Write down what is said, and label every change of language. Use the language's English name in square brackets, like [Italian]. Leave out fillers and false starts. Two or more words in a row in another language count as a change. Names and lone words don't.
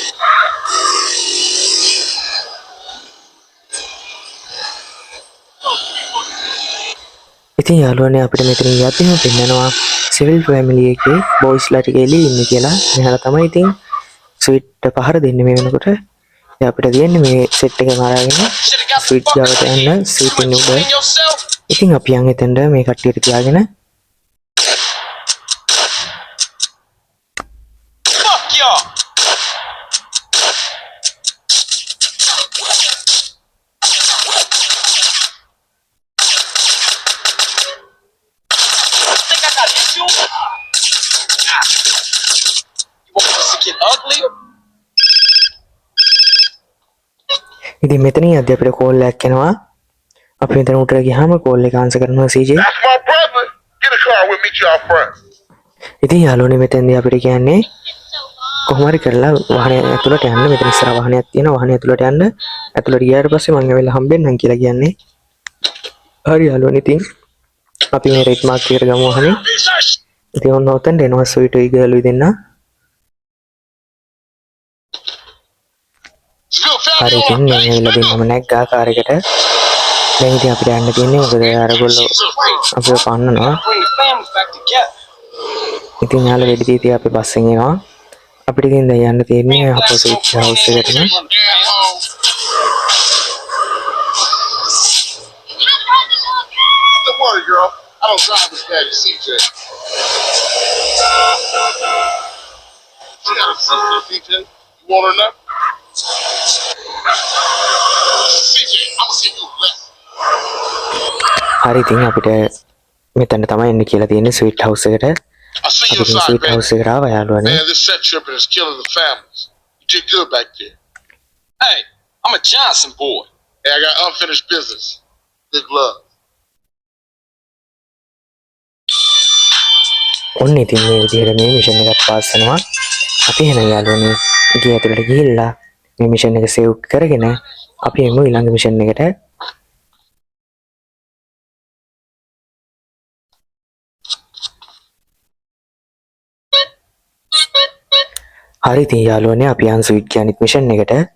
[Sinhala] ඉතින් යාළුවනේ අපිට මෙතනින් යද්දිම පෙන්නනවා සිවිල් ෆැමිලි එකේ බොයිස්ලා ටික එළියේ ඉන්නේ කියලා. මෙහාලා තමයි ඉතින් ස්වීට් පහර දෙන්නේ මේ වෙනකොට. ඉතින් අපිට තියෙන්නේ මේ සෙට් එකම අරගෙන ස්වීට් ගාවට යන්න සීට් එක උඩ. ඉතින් අපි යන් එතනට මේ කට්ටියට තියාගෙන [English] Fuck y'all. Think I got issues? You want this to get ugly? [Sinhala] ඉතින් මෙතනින් අද අපිට කෝල් එකක් එනවා. අපි මෙතන උඩට ගියාම කෝල් එක ආන්සර් කරනවා CJ. [English] That's my brother. Get a car, we'll meet you out front. [Sinhala] ඉතින් යාළුවනේ මෙතෙන්දී අපිට කියන්නේ කොහොම හරි කරලා වාහනේ ඇතුළට යන්න. මෙතන ඉස්සර වාහනයක් තියෙනවා. වාහනේ ඇතුළට යන්න. ඇතුළට ගියාට පස්සේ මම ඇවිල්ලා හම්බෙන්නම් කියලා කියන්නේ. හරි යාළුවනේ ඉතින් අපි මේ [English] red mark [Sinhala] එකට ගමු වාහනේ. ඉතින් ඔන්න ඔතෙන්ට එනවා ස්වීට් උයි ගර්ල්ුයි දෙන්න. හරි ඉතින් මම ඇවිල්ලා දෙන්නම නැග්ගා කාර් එකට. දැන් ඉතින් අපිට යන්න තියෙන්නේ මොකද අරගොල්ලෝ අපිව පන්නනවා. ඉතින් යාළුවා වෙඩි තීතිය අපි බස් එකෙන් එනවා. අපිට ඉතින් දැන් යන්න තියෙන්නේ [English] opposite house [Sinhala] එකටම. [English] Don't worry, girl. I don't drive as bad as CJ. She got a sister, CJ. You want her now? CJ, I'ma see you less. [Sinhala] හරි ඉතින් අපිට මෙතන තමයි එන්න කියලා තියෙන්නේ ස්වීට් හවුස් එකට. [English] I see [Sinhala] අපි [English] you [Sinhala] ඉතින් [English] inside, [Sinhala] ස්වීට් [English] man. [Sinhala] හවුස් එකට ආවා යාළුවනේ. [English] Man, this set tripping is killing the families. You did good back there. Hey, I'm a Johnson boy. Hey, I got unfinished business. Big love. [Sinhala] ඔන්න ඉතින් මේ විදිහට මේ මිෂන් එකත් පාස් වෙනවා. අපි එහෙනම් යාළුවනේ ගේ ඇතුළට ගිහිල්ලා මේ මිෂන් එක සේව් කරගෙන අපි එමු ඊළඟ මිෂන් එකට. හරි ඉතින් යාළුවනේ අපි යන් ස්වීට් ගේ අනිත් මිෂන් එකට.